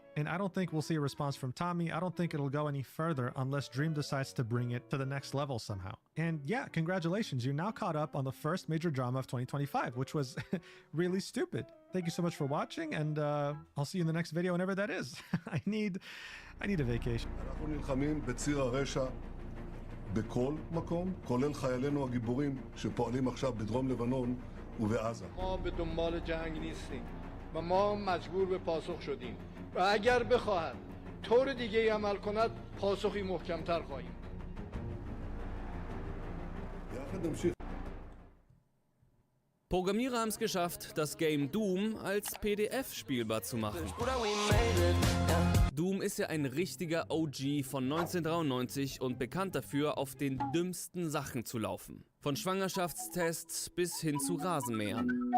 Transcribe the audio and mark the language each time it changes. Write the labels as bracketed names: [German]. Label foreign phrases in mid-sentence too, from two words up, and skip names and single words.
[English] And I don't think we'll see a response from Tommy. I don't think it'll go any further unless Dream decides to bring it to the next level somehow. And yeah, congratulations, you're now caught up on the first major drama of 2025, which was really stupid. Thank you so much for watching, and I'll see you in the next video whenever that is. I need a vacation. [Hebrew] אנחנו נלחמים בציר הרשע בכל מקום, כולל חיילינו הגיבורים שפועלים עכשיו בדרום לבנון ובעזה. [Persian] ما به دنبال جنگ نیستیم و ما مجبور به پاسخ شدیم و اگر بخواهد طور دیگه عمل کند پاسخی محکمتر خواهیم. [Hebrew] יחד נמשיך. [German] Programmierer haben es geschafft, das Game Doom als PDF spielbar zu machen. Doom ist ja ein richtiger OG von 1993 und bekannt dafür, auf den dümmsten Sachen zu laufen. Von Schwangerschaftstests bis hin zu Rasenmähern.